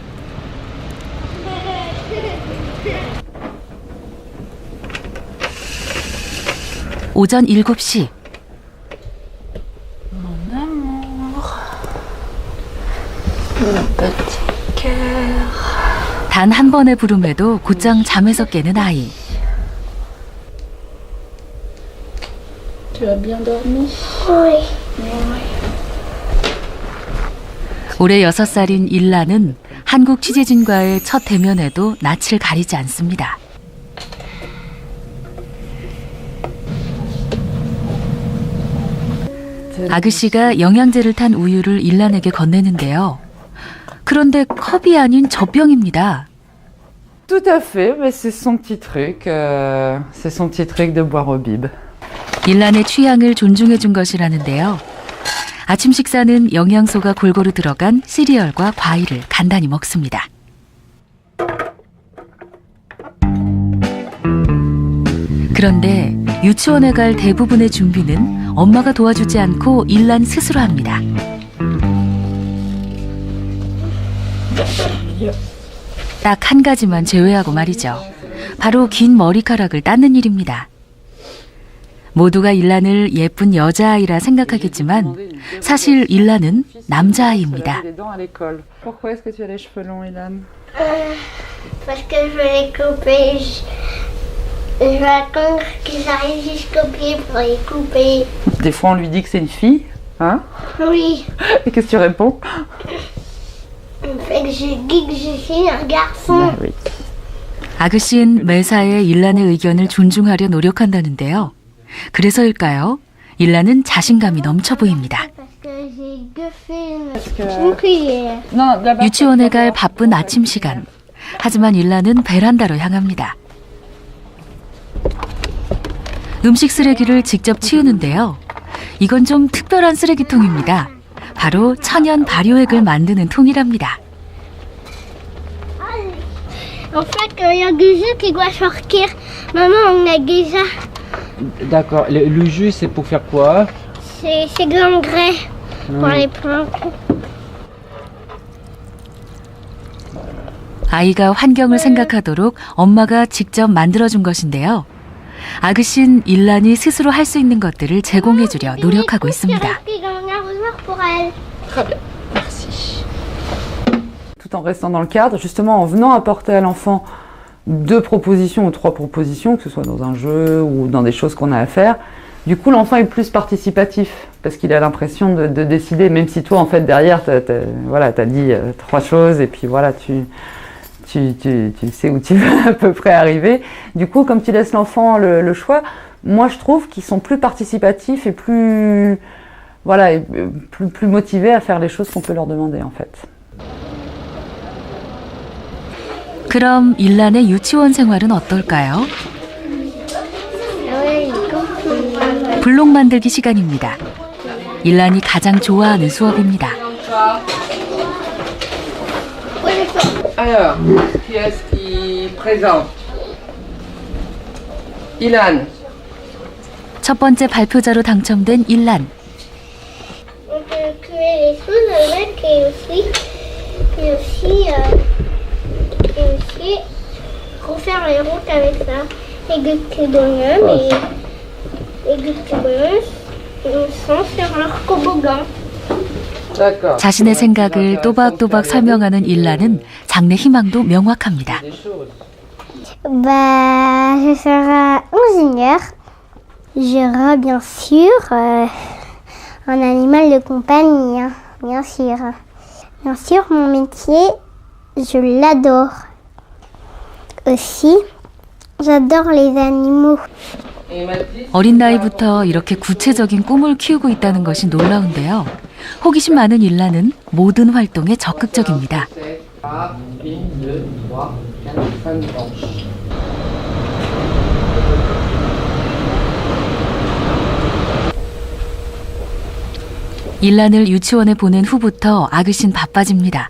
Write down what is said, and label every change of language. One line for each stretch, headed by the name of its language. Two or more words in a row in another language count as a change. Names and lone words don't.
Korean: 오전 7시. 단 한 번의 부름에도 곧장 잠에서 깨는 아이.
French: Tu as bien dormi? Oui.
Korean: 올해 6살인 일라는 한국 취재진과의 첫 대면에도 낯을 가리지 않습니다. 아그씨가 영양제를 탄 우유를 일란에게 건네는데요. 그런데 컵이 아닌 젖병입니다.
French: Tout à fait, mais c'est son petit truc. C'est son petit truc de boire au bib.
Korean: 일란의 취향을 존중해 준 것이라는데요. 아침 식사는 영양소가 골고루 들어간 시리얼과 과일을 간단히 먹습니다. 그런데 유치원에 갈 대부분의 준비는 엄마가 도와주지 않고 일란 스스로 합니다. 딱 한 가지만 제외하고 말이죠. 바로 긴 머리카락을 닦는 일입니다. 모두가 일란을 예쁜 여자아이라 생각하겠지만 사실 일란은 남자아이입니다.
French: Pourquoi est-ce que tu as les cheveux longs, Ilan? Parce que je vais les couper. Je vais attendre qu'ils arrivent jusqu'au pied pour les couper. Des fois, on lui dit que c'est une fille, hein? Oui. Et qu'est-ce que tu réponds? On fait que je dis que je suis un garçon. Ah oui.
Korean: 아그씨는 매사에 일란의 의견을 존중하려 노력한다는데요. 그래서일까요? 일란은 자신감이 넘쳐 보입니다.
French: Parce que j'ai gueufé une cuillère. Non, d'abord.
Korean: 유치원에 갈 바쁜 아침 시간. 하지만 일란은 베란다로 향합니다. 음식 쓰레기를 직접 치우는데요. 이건 좀 특별한 쓰레기통입니다. 바로 천연 발효액을 만드는 통이랍니다.
French: En fait, il y a du jus qui doit sortir. Maman, on a déjà. D'accord. Le jus, c'est pour faire quoi? C'est de l'engrais pour les plantes.
Korean: 아이가 환경을 생각하도록 엄마가 직접 만들어준 것인데요. 아그씨는 일란이 스스로 할 수 있는 것들을 제공해주려 노력하고 있습니다.
French: Très bien, merci. Tout en restant dans le cadre, justement en venant apporter à l'enfant 2 propositions ou 3 propositions, que ce soit dans un jeu ou dans des choses qu'on a à faire, du coup l'enfant est plus participatif parce qu'il a l'impression de décider, même si toi en fait derrière t'as dit 3 choses et puis voilà tu sais où tu veux à peu près arriver. Du coup comme tu laisses l'enfant le choix, moi je trouve qu'ils sont plus participatifs et plus motivés à faire les choses qu'on peut leur demander en fait.
Korean: 그럼 일란의 유치원 생활은 어떨까요? 블록 만들기 시간입니다. 일란이 가장 좋아하는 수업입니다.
French: Alors, qui est-ce qui présente? Ilan.
Korean: 첫 번째 발표자로 당첨된 일란.
French: On peut cuire les choses avec et aussi refaire les routes avec ça. Les petits bonhommes et les petits bonhommes sont sur leur toboggan. D'accord.
Korean: 자신의 생각을 또박또박 설명하는 일란은 장래 희망도 명확합니다.
French: Bah, je serai ingénieur. J'aurai bien sûr un animal de compagnie, hein, bien sûr. Bien sûr, mon métier, je l'adore. Aussi, j'adore les animaux.
Korean: 어린 나이부터 이렇게 구체적인 꿈을 키우고 있다는 것이 놀라운데요. 호기심 많은 일란은 모든 활동에 적극적입니다.
French: 1, 2, 3, 4, 5 branches.
Korean: 일란을 유치원에 보낸 후부터 아그신 바빠집니다.